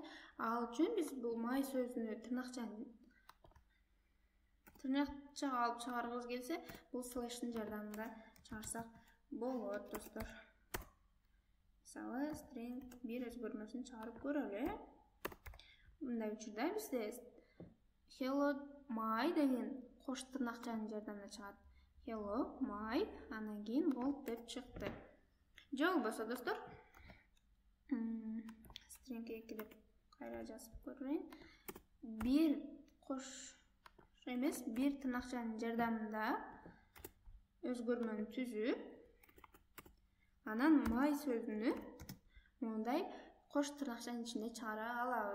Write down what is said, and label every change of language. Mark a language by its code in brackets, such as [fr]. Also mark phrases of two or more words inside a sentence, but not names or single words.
[ky] Ал үчүн биз бул my сөзүнү тырнакчага алып чыгаргыбыз келсе, бул слэштин жардамында чыгарсак болот достор. Мисалы string 1 өзгөрмөсүн чыгарып көрөлү. Мындай учурда бизде [en] hello my [ky] деген кош тырнакчанын жардамында чыгат. [en] Hello my, [ky] андан кийин world деп чыкты. Же болбосо достор, string 2 деп кайра жазып көрөйүн. Бир кош эмес, бир тырнакчанын жардамында өзгөрмөнү түзүп, анан my сөзүнү мондай кош тырнакчанын ичинде чыгара алабыз.